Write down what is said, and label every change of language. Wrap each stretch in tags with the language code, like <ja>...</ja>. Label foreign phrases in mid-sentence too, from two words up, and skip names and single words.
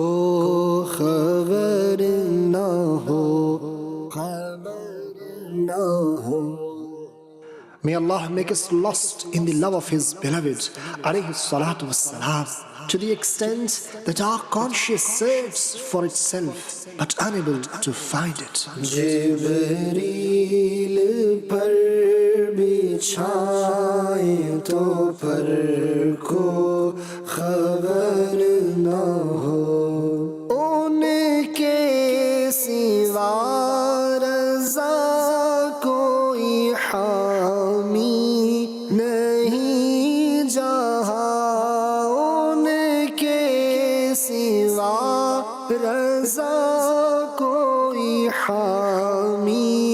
<hi>खबर न हो, खबर न हो।</hi> <en>May Allah make us lost in the love of His beloved,</en> <ar>عليه الصلاة والسلام,</ar> <en>to the extent that our conscience searches for itself but unable to find it.</en> <hi>जिब्रील पर बिछाए तो पर को खबर न हो, उनके सिवा रज़ा कोई हामी नहीं जहाँ, उनके सिवा रज़ा कोई हामी</hi>